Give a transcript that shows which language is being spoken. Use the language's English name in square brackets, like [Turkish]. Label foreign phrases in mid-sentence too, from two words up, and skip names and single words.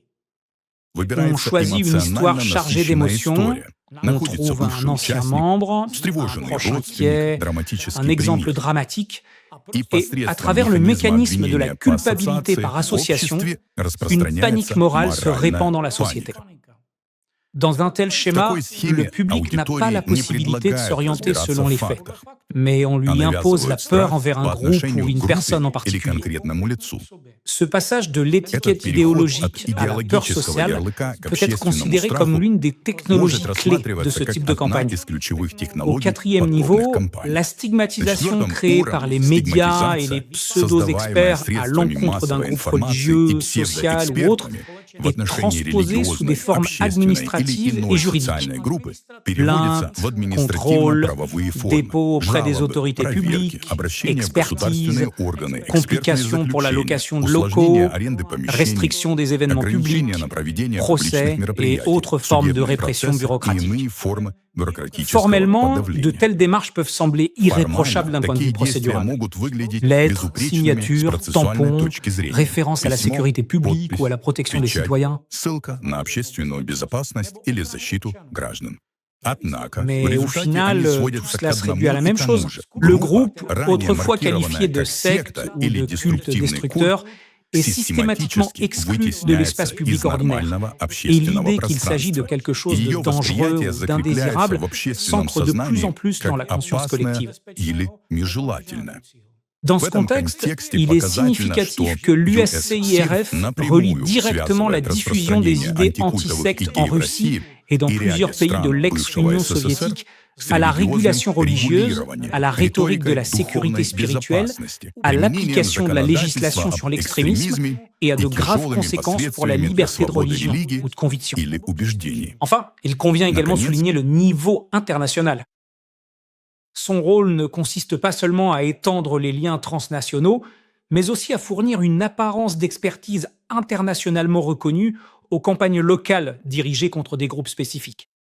[French] On choisit une histoire chargée d'émotions, on trouve un ancien membre, un proche inquiet, un exemple dramatique, et à travers le mécanisme de la culpabilité par association, une panique morale se répand dans la société. Dans un tel [Russian] В [French] schéma, [Russian] такой [French] le [Russian] схеме [French] public n'a pas la [Russian] аудитории не [French] possibilité de [Russian] предлагают [French] s'orienter [Russian] разбираться [French] selon [Russian] в [French] les faits, [Russian] фактах, [French] mais on [Russian] а [French] lui impose la [Russian] навязывают [French] peur [Russian] страх [French] envers un [Russian] по [French] groupe ou [Russian] отношению к [French] une [Russian] группе [French] personne en [Russian] или [French] particulier. [Russian] конкретному лицу. [French] Ce passage de [Russian] Этот [French] l'étiquette [Russian] переход от [French] idéologique à la peur [Russian] идеологического [French] sociale [Russian] ярлыка к [French] peut être [Russian] общественному [French] considéré comme [Russian] страху [French] l'une des [Russian] может [French] technologies clés de [Russian] рассматриваться [French] ce [Russian] как [French] type de [Russian] одна [French] campagne. [Russian] из ключевых [French] Au [Russian] технологий [French] quatrième [Russian] подобных [French] niveau, [Russian] кампаний. [French] la [Russian] На [French] stigmatisation [Russian] четвертом [French] créée par [Russian] уровне [French] les médias et les [Russian] стигматизация, [French] pseudo-experts [Russian] создаваемая [French] à [Russian] средствами [French] l'encontre d'un [Russian] массовой [French] groupe [Russian] информации и [French] religieux, social ou autre, [Russian] псевдоэкспертами в [French] est [Russian] отношении [French] transposée sous des [Russian] религиозной, [French] formes [Russian] общественной или [French] administratives et [Russian] иной [French] juridiques. [Russian] социальной группы переводится [French] Plaintes, [Russian] в [French] contrôles, [Russian] административно-правовые формы, [French] dépôt auprès des [Russian] жалобы, [French] autorités [Russian] проверки, [French] publiques, [Russian] обращения в [French] expertise, [Russian] государственные органы, экспертные [French] complications pour la [Russian] заключения, [French] location de [Russian] усложнение [French] locaux, [Russian] аренды помещений, [French] restriction des événements [Russian] ограничения [French] publics, [Russian] на проведение [French] procès [Russian] публичных [French] et [Russian] мероприятий, [French] autres formes de [Russian] судебные [French] répression [Russian] процессы и [French] bureaucratique. [Russian] иные формы бюрократического [French] Formellement, de [Russian] подавления. [French] telles démarches peuvent sembler irréprochables [Russian] Формально [French] d'un point de [Russian] такие [French] vue [Russian] действия [French] procédural. [Russian] могут выглядеть [French] Lettres, [Russian] безупречными с [French] signatures, [Russian] процессуальной [French] tampons, [Russian] точки зрения. [French] référence à la [Russian] Письмо, [French] sécurité publique [Russian] подпись, [French] ou à la protection des [Russian] печать, [French] citoyens. [Russian] ссылка на общественную безопасность или защиту граждан. Однако, в [French] Mais au [Russian] результате [French] final, [Russian] они [French] tout [Russian] сводятся к [French] cela se réduit à la [Russian] одному и [French] même [Russian] тому [French] chose. [Russian] же. [French] Le [Russian] Группа, [French] groupe, [Russian] ранее [French] autrefois [Russian] маркированная [French] qualifié de [Russian] как [French] secte [Russian] секта [French] ou [Russian] или [French] de culte [Russian] деструктивный культ, [French] destructeur, est systématiquement [Russian] систематически [French] exclu de [Russian] вытесняется [French] l'espace public [Russian] из [French] ordinaire. [Russian] нормального [French] Et [Russian] общественного [French] l'idée qu'il s'agit de [Russian] пространства. [French] quelque chose de [Russian] Ее [French] dangereux [Russian] восприятие [French] ou [Russian] закрепляется [French] d'indésirable [Russian] в общественном [French] s'ancre de plus en [Russian] сознании [French] plus dans la [Russian] как [French] conscience [Russian] опасное [French] collective. [Russian] или нежелательное. [French] Dans [Russian] В [French] ce [Russian] этом [French] contexte, [Russian] контексте [French] il est [Russian] показательно, [French] significatif [Russian] что [French] que [Russian] ЮССИР [French] l'USCIRF relie [Russian] напрямую [French] directement la [Russian] связывает [French] diffusion des [Russian] распространение [French] idées [Russian] антикультовых [French] antisectes [Russian] идей [French] en [Russian] в [French] Russie [Russian] России [French] et dans [Russian] и [French] plusieurs [Russian] ряде [French] pays de [Russian] стран бывшего [French] l'ex-Union [Russian] СССР [French] soviétique [Russian] с [French] à la [Russian] религиозным [French] régulation religieuse, [Russian] регулированием, [French] à la rhétorique de la [Russian] риторикой [French] sécurité [Russian] духовной [French] spirituelle, [Russian] безопасности, [French] à [Russian] применением [French] l'application de la législation [Russian] законодательства [French] sur [Russian] об [French] l'extrémisme [Russian] экстремизме [French] et à [Russian] и [French] de graves [Russian] тяжелыми [French] conséquences pour la [Russian] последствиями для [French] liberté de [Russian] свободы [French] religion [Russian] религии [French] ou de conviction. [Russian] или убеждений. [French] Enfin, il convient également de [Russian] Наконец, [French] souligner le niveau international. Son rôle ne consiste pas seulement à étendre les liens transnationaux, mais aussi à fournir une apparence d'expertise internationalement reconnue aux campagnes locales dirigées contre des groupes spécifiques.